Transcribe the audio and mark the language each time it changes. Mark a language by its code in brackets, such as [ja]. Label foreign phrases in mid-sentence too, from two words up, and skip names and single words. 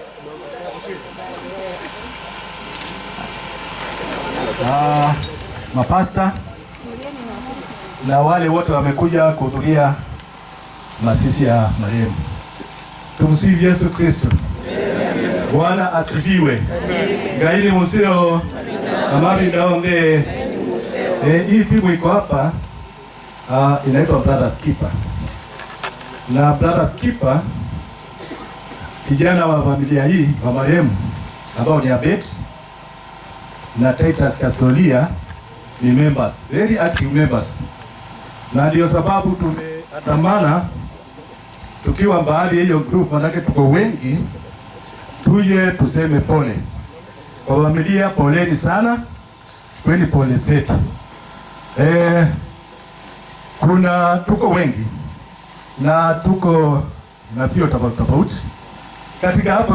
[sw] Mapasta na wale wote wamekuja kuhudhuria mazishi ya marehemu. Tumsifu Yesu Kristo. Bwana asifiwe. [kam] Ngaini museo amari ndaonde. [sw] Hii timu iko hapa inaitwa Brothers Keeper. Na Brothers Keeper, kijana wa familia hii wa marehemu ambao ni Abet na Titus Kasolia ni members, [en] very active members. [sw] Na ndio sababu tumeandamana tukiwa baadhi ya hiyo group, manake tuko wengi, tuje tuseme pole kwa familia. Poleni sana, kweni pole zetu. Tuko wengi na tuko na vio tofauti katika hapa.